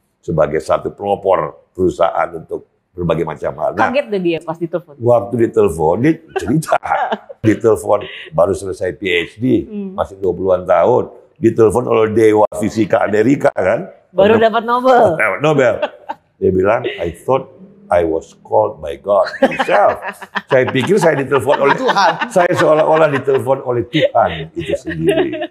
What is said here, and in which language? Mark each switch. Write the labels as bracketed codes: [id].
[id] Sebagai satu pelopor perusahaan untuk berbagai macam hal. Nah, kaget deh dia pas ditelepon. Waktu ditelepon, dia cerita. Ditelepon baru selesai PhD, masih 20-an tahun. Ditelepon oleh Dewa Fisika Amerika kan. Baru dapat Nobel. Nobel. Dia bilang, [en] I thought I was called by God himself. [id] Saya pikir saya ditelepon oleh Tuhan. Saya seolah-olah ditelepon oleh Tuhan itu sendiri.